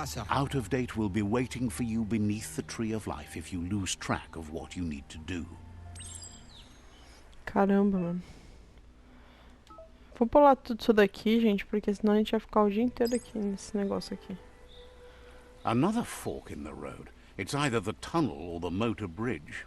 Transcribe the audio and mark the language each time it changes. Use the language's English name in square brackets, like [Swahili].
[English] Out of date will be waiting for you beneath the Tree of Life if you lose track of what you need to do. [Portuguese] Caramba, mano. Vou pular tudo isso daqui, gente, porque senão a gente vai ficar o dia inteiro aqui nesse negócio aqui. [English] Another fork in the road. It's either the tunnel or the motor bridge.